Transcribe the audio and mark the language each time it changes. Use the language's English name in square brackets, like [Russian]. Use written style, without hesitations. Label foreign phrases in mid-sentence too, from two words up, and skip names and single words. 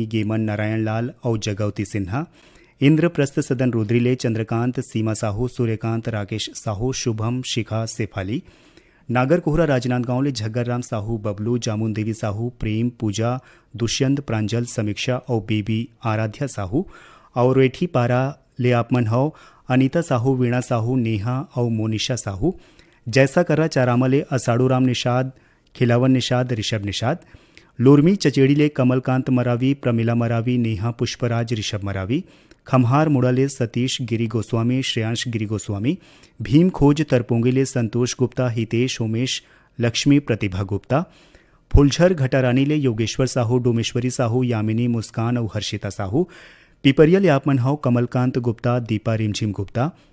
[Chhattisgarhi] गेमन, नारायण लाल और जगवती सिन्हा, इंद्रप्रस्थ सदन रुद्रिले, चंद्रकांत, सीमा साहू, सूर्यकांत, राकेश साहू, शुभम, शिखा, सेफाली, नागर कोहरा राजनांदगांव ले झग्गर राम साहू, बबलू, जामुन देवी साहू, प्रेम, पूजा, दुष्यंत, प्रांजल, समीक्षा और बेबी आराध्या साहू और रेठी पारा ले आपमन हौ अनीता साहू, वीणा साहू, नेहा और मोनिशा साहू, जैसा करा चारामले असाड़ू राम निषाद, खिलावन निषाद, ऋषभ निषाद, लोरमी चचेड़ी ले कमलकांत मरावी, प्रमिला मरावी, नेहा पुष्पराज, ऋषभ मरावी, खम्हार मुड़ाले सतीश गिरी गोस्वामी, श्रेयांश गिरी गोस्वामी, भीम खोज तरपोंगीले संतोष गुप्ता, हितेश, उमेश, लक्ष्मी, प्रतिभा गुप्ता, फुलझर घटारानी ले योगेश्वर साहू, डोमेश्वरी साहू, यामिनी, मुस्कान और हर्षिता साहू, पिपरिया ले आपमन हौ कमलकांत गुप्ता, दीपा रिमझिम गुप्ता,